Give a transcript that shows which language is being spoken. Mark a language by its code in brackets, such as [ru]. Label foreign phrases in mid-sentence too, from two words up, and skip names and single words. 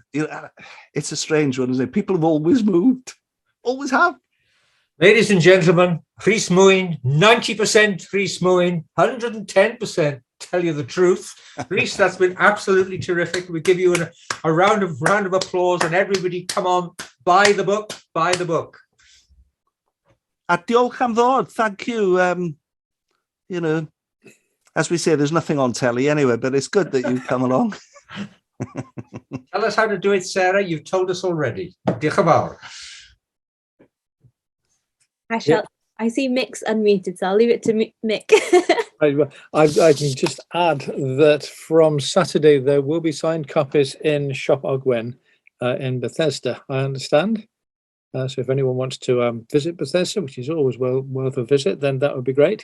[en] It's a strange one, isn't it? People have always moved, always have. Ladies and gentlemen, Rhys Mwyn, 90% Rhys Mwyn, 110% tell you the truth. Rhys, that's been absolutely terrific. We give you a round of applause, and everybody, come on, buy the book, buy the book. [cy] A diolch am ddod. [en] Thank you. As we say, there's nothing on telly anyway, but it's good that you've come along. Tell us how to do it, Sarah. You've told us already. [cy] Diolch yn fawr. [en] I see Mick's unmuted, so I'll leave it to Mick. I can just add that from Saturday there will be signed copies in Shop Ogwen in Bethesda, I understand. So if anyone wants to visit Bethesda, which is always worth a visit, then that would be great.